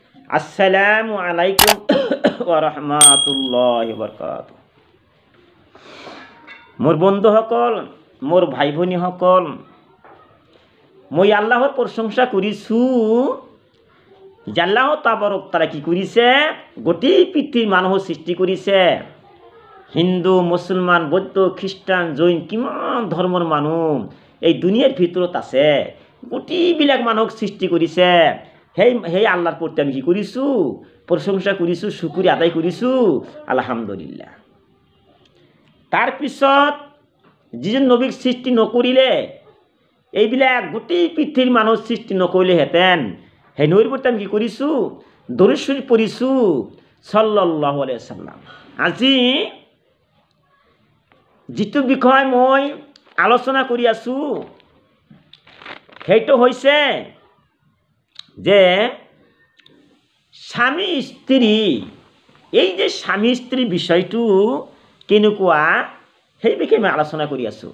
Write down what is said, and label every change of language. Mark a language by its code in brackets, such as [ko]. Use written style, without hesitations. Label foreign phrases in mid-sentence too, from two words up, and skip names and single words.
[ar] السلام عليكم ورحمة الله وبركاته. [as] মোর বন্ধুসকল, মোর ভাই ভনীসকল, মই আল্লাহর প্রশংসা করিছু যে আল্লাহ তাবারক তাআলা কি করিছে, গোটেই পৃথিবীর মানুহ সৃষ্টি কৰিছে। হিন্দু, মুছলমান, বৌদ্ধ, খ্ৰীষ্টান, জৈন, কিমান ধৰ্মৰ মানুহ এই দুনিয়াৰ ভিতৰত আছে। গোটেইবিলাক মানুহক সৃষ্টি কৰিছে। সেই আল্লাহৰ প্ৰতি আমি কি কৰিছোঁ? প্ৰশংসা কৰিছোঁ, শুকৰিয়া আদায় কৰিছোঁ, আলহামদুলিল্লাহ। তাৰপিছত যিজন নবীক সৃষ্টি নকৰিলে, এইবিলাক গোটেই পৃথিৱীৰ মানুহ সৃষ্টি নকৰিলেহেঁতেন, সেই নবীৰ প্ৰতি আমি কি কৰিছোঁ? দৰুদ শৰীফ পঢ়িছোঁ, [ar] صلى الله عليه وسلم. [as] আজি যিটো বিষয় মই আলোচনা কৰি আছোঁ, সেইটো হৈছে যে স্বামী স্ত্ৰী, এই যে স্বামী স্ত্ৰী বিষয়টো কেনেকুৱা, সেই বিষয়ে মই আলোচনা কৰি আছোঁ।